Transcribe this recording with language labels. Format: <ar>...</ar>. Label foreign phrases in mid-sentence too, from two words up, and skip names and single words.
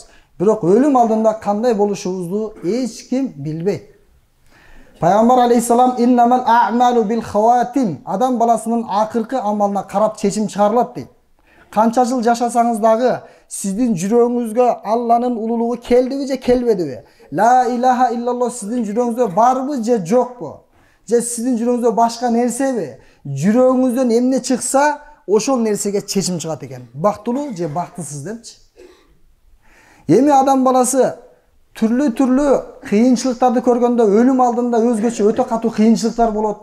<ky>Бирок өлүм алдында кандай болушубузду эч ким билбейт. Пайгамбар алейхиссалам</ky> <ar>إنما الأعمال بالخواتيم.</ar> <ky>Адам баласынын акыркы амалына карап чечим чыгарылат дейт. Канча жыл жашасаңыз дагы сиздин жүрөгүңүзгө Алланын улуулугу келдиби же келбедиби?</ky> <ar>لا إله إلا الله</ar> <ky>сиздин жүрөгүңүздө барбы же жокпу? Же сиздин жүрөгүңүздө башка нерсеби? Жүрөгүңүздөн эмне чыкса, ошол нерсеге чечим чыгат экен. Бактылуу же бактысыз депчи. Эми адам баласы түрлүү кыйынчылыктарды көргөндө өлүм алдында өзгөчө өтө катуу кыйынчылыктар болот.</ky>